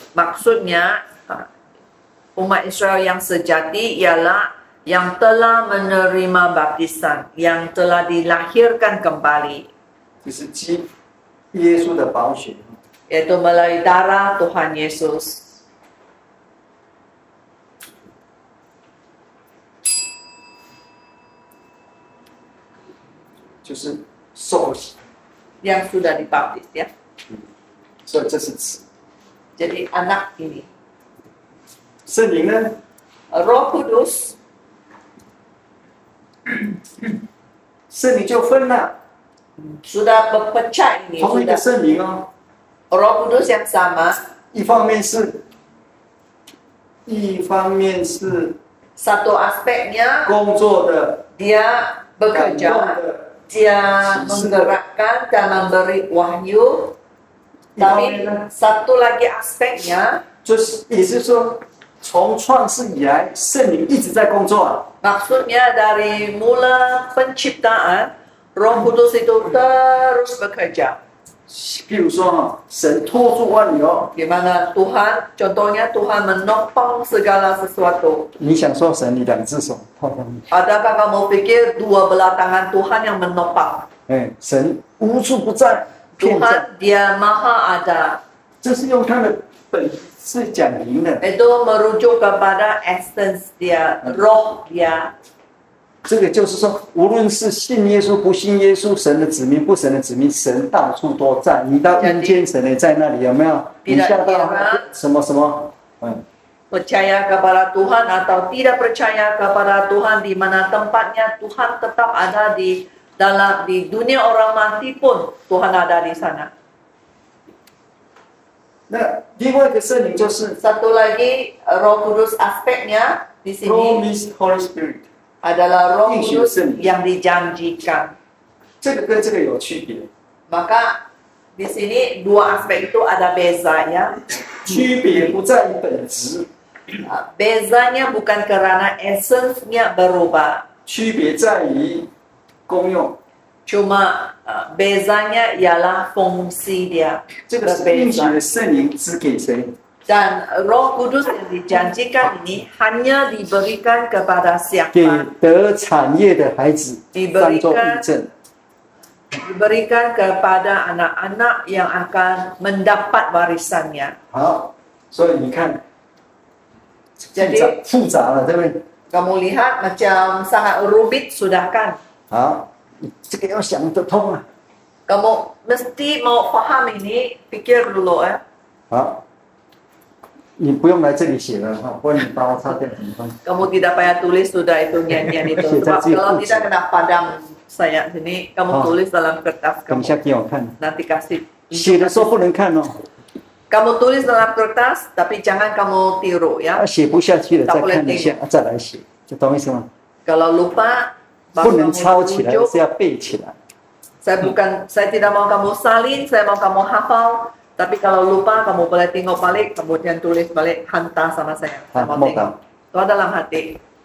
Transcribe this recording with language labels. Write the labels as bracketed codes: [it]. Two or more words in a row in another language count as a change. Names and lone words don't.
[ms] Maksudnya umat Israel yang sejati ialah yang telah menerima baptisan, yang telah dilahirkan kembali, [zh] 就是基耶稣的宝血。 [ms] yaitu melalui darah Tuhan Yesus. [zh] 就是受洗， [ms] Yang sudah dibaptis, ya. [zh] 所以这是子。 [ms] Jadi anak ini. [zh] 圣灵呢？ [ms] Roh Kudus, [zh] 圣灵就分了， [ms] sudah berpecah ini. [zh] 同一个 [ms] Sudah. [zh] 圣灵哦。 [ms] Roh Kudus yang sama, [zh] 一方面是 [ms] satu aspeknya [zh] 工作的、 [ms] dia [zh] 感动 [ms] bekerja, [zh] 的， [ms] dia menggerakkan dan memberi wahyu. Tapi satu lagi aspeknya, [zh] 就是也是说，从创世以来，圣灵一直在工作啊。 [ms] maksudnya dari mula penciptaan, Roh Kudus itu terus bekerja. [zh] 譬如说哈，神托住万有， [ms] Di mana Tuhan, contohnya Tuhan menopang segala sesuatu. [zh] 你想说神，你两只手套上去， [ms] Adakah kamu pikir dua belah tangan Tuhan yang menopang? [zh] 哎，神无处不在，遍在， [ms] Tuhan dia maha ada. [zh] 这是用他的本是讲明的。 [ms] Itu merujuk kepada essence dia, roh dia. [zh] 这个就是说，无论是信耶稣不信耶稣，神的子民不神的子民，神到处都在。你到阴间，神也在那里，有没有？你下到什么什么， [ms] Percaya kepada Tuhan atau tidak percaya kepada Tuhan, di mana tempatnya Tuhan tetap ada di dunia orang mati pun Tuhan ada di sana. [zh] 那另外一个圣灵就是 [ms] Satu lagi Roh Kudus aspeknya di sini [en] Promised Holy Spirit， [ms] adalah Roh [zh] 应许 [ms] Kudus [zh] 圣灵， [ms] yang dijanjikan. [zh] 这个跟这个有区别。 [ms] Maka di sini dua aspek itu ada bezanya. [zh] 区别不在于本质， [ms] Bezanya bukan karena esensinya berubah. [zh] 区别在于功用。 [ms] Cuma bezanya ialah fungsi dia. [zh] 这个是应许的圣灵只给谁？ [ms] Dan Roh Kudus yang dijanjikan ini hanya diberikan kepada [zh] 给 [ms] siapa? [zh] 得产业的孩子当做印证。 [ms] Diberikan kepada anak-anak yang akan mendapat warisannya. [zh] 好，所以你看， [ms] Jadi [zh] 复杂了，对不对？ [ms] kamu lihat macam sangat rumit sudah kan? [zh] 好，你这个要想得通啊。 [ms] Kamu mesti mau paham ini, pikir dulu ya. [zh] 好，你不用来这里写了哈，不然你把我擦掉怎么办？ [ms] Kamu tidak payah tulis sudah itu nyanyian itu. Sebab kalau tidak kena padam saya sini, kamu Oh. tulis dalam kertas [zh] 等一 [ms] kamu. [zh] 下给我看。 [ms] Nanti kasih. [zh] 写的时候不能看哦， [ms] Kamu tulis dalam kertas, tapi jangan kamu tiru ya. [zh] 写不下去了再看一下，再来写，就懂意思吗？ [ms] Kalau lupa, [zh] 不 [ms] baru [zh] 能 [ms] kamu [zh] 抄起来， [ms] rujuk. [zh] 是要背起来。 [ms] Saya tidak mau kamu salin, saya mau kamu hafal. Tapi kalau lupa, kamu boleh tengok balik, kemudian tulis balik, hantar sama saya. Saya mau mau tengok. Itu dalam hati.